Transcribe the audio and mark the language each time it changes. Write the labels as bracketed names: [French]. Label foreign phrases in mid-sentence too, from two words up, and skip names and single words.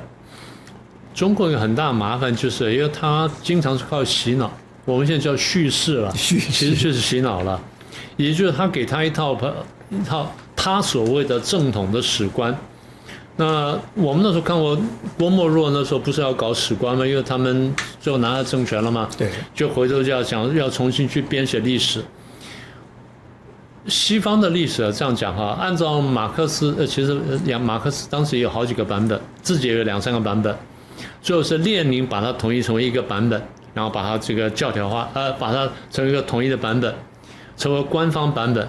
[Chinese] 中国有很大的麻煩，就是因為他經常是靠洗腦，我們現在叫敘事了，其實就是洗腦了，也就是他給他一套他所謂的正統的史觀。那我們那時候看過郭沫若那時候不是要搞史觀嗎？因為他們最後拿到政權了嘛，對，就回頭就要講要重新去編寫歷史。西方的歷史這樣講哈，按照馬克思，其實馬克思當时也有好幾個版本，自己也有2-3個版本，最後是列寧把它統一成為一個版本，然後把它這個教條化，把它成為一個統一的版本，成為官方版本。